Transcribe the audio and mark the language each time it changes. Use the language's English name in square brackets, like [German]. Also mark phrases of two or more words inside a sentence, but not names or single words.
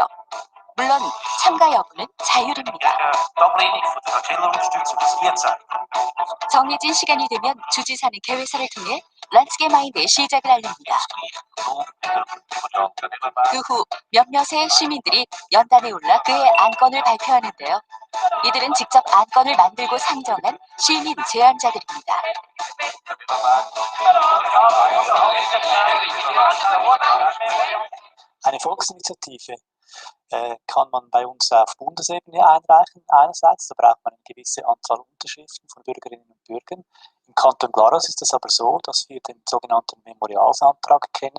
[Korean] 물론 참가 여부는 자율입니다. 정해진 시간이 되면 주지사는 개회사를 통해 란스게마인드의 시작을 알립니다. 그 후 몇몇의 시민들이 연단에 올라 그의 안건을 발표하는데요. 이들은 직접 안건을 만들고 상정한 시민 제안자들입니다. [German] Eine Volksinitiative kann man bei uns auf Bundesebene einreichen. Einerseits, da braucht man eine gewisse Anzahl Unterschriften von Bürgerinnen und Bürgern. Im Kanton Glarus ist es aber so, dass wir den sogenannten Memorialsantrag kennen.